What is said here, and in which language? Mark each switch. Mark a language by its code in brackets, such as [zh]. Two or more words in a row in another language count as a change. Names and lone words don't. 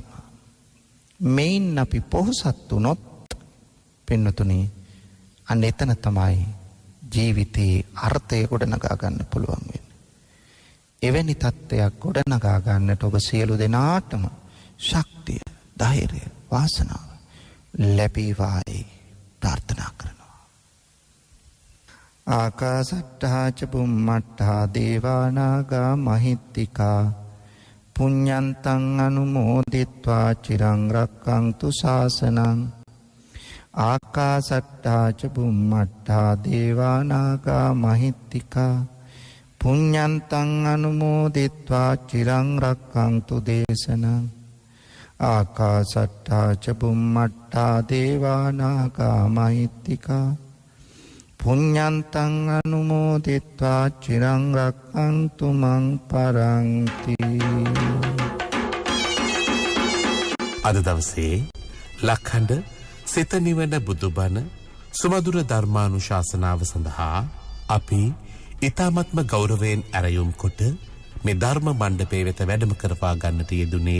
[si] මේන් අපි පොහොසත් වුණොත් පින්නතුනි අන්න එතන තමයි ජීවිතයේ අර්ථය ගොඩනගා ගන්න පුළුවන් වෙන්නේ. එවැනි තත්ත්වයක් ගොඩනගා ගන්නට ඔබ සියලු දෙනාටම ශක්තිය, ධෛර්යය, වාසනාව ලැබේවායි ප්‍රාර්ථනා කරනවා. [pi] ආකාසට්ඨා ච බුම්මට්ඨා දේවානාගා මහිත්‍තිකා පුඤ්ඤන්තං අනුමෝදිත්වා චිරං රක්ඛන්තු ශාසනං. ආකාසට්ඨා ච බුම්මට්ඨා දේවානාගා මහිත්‍තිකා පුඤ්ඤන්තං අනුමෝදිත්වා චිරං රක්ඛන්තු දේශනං. ආකාසට්ඨා ච බුම්මට්ඨා දේවානාගා මහිත්‍තිකා පුඤ්ඤන්තං අනුමෝදිත්වා චිරං රක්ඛන්තු මං පරන්ති. [si] අද දවසේ ලක්ඛණ්ඩ සිත නිවන බුදුබණ සුමధుර ධර්මානුශාසනාව සඳහා අපි ඊ타මත්ම ගෞරවයෙන් ඇරයුම් කොට මේ ධර්ම මණ්ඩපයේ වෙත වැඩම කරවා ගන්නට යෙදුනේ